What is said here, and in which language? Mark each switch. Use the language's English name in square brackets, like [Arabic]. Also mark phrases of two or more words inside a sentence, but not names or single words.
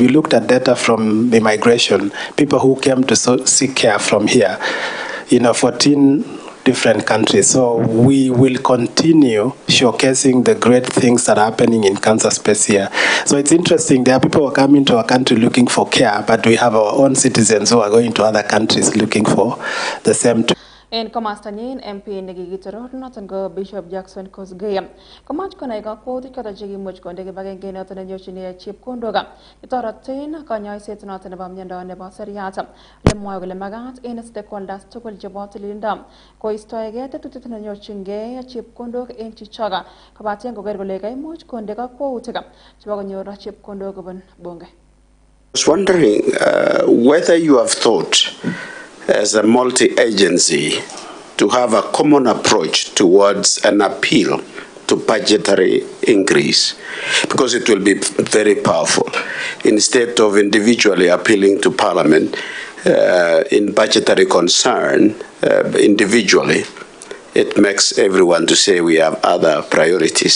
[English] We looked at data from immigration, people who came to seek care from here, 14 different countries. So we will continue showcasing the great things that are happening in cancer space here. So it's interesting, there are people who are coming to our country looking for care, but we have our own citizens who are going to other countries looking for the same. [Kalenjin] En komastanyin MP nekikitoror noton ko Bishop Jackson Kosgei komach konai kakwautik choton chekimuch konde kibagenge noton nenyorchinigei chepkondok chetoretin konyoiset noton nebo miondo nebo seriat lemwoe kole magat en stakeholders tugul chebo tililindo koistoegei tetutiet nenyorchingei chepkondok en chichoga kobaten koker kole kaimuch konde kakwautik chebo konyor chepkondok kobun bunge. [English] I was wondering whether you have thought as a multi-agency to have a common approach towards an appeal to budgetary increase, because it will be very powerful. Instead of individually appealing to Parliament in budgetary concern individually, it makes everyone to say we have other priorities.